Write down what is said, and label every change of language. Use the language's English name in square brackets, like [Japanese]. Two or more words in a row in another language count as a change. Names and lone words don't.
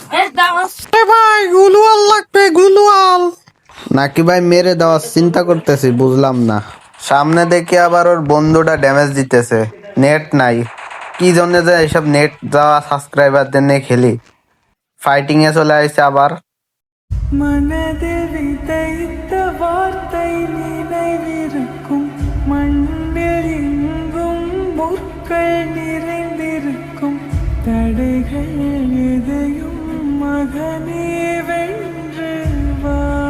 [Bangla] ভাই গুলুয়াল লাগবে, গুলুয়াল। নাকি ভাই মেরে দেওয়ার চিন্তা করতেছি, বুঝলাম না। সামনে দেখি আবার ওর বন্ধুটা ড্যামেজ দিতেছে, নেট নাই। কি জন্য যে এইসব নেট দেওয়া সাবস্ক্রাইবারদের নিয়ে খেলি। ফাইটিং এ চলে আসছে আবার। [Tamil] மனதில் விதைத்த வார்த்தை நினைவிருக்கும், மண்ணில் எங்கும் முற்கள் நிறைந்திருக்கும், தடைகள் எதையும் மகனே வென்று வா.